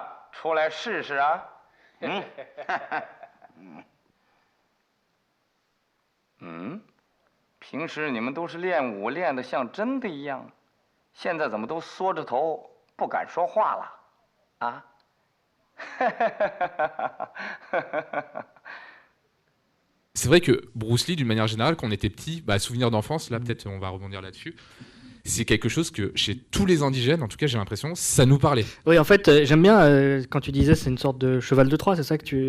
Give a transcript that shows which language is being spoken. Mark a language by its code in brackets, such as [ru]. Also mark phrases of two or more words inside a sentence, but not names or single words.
[zh] 出来试试啊！平时你们都是练武练得像真的一样，现在怎么都缩着头不敢说话了？啊？ [fr] C'est vrai que Bruce Lee, d'une manière générale, quand on était petit, souvenir d'enfance, là peut-être on va rebondir là-dessus. C'est quelque chose que chez tous les indigènes, en tout cas j'ai l'impression, ça nous parlait. Oui, en fait, j'aime bien quand tu disais c'est une sorte de cheval de Troie, c'est ça que tu...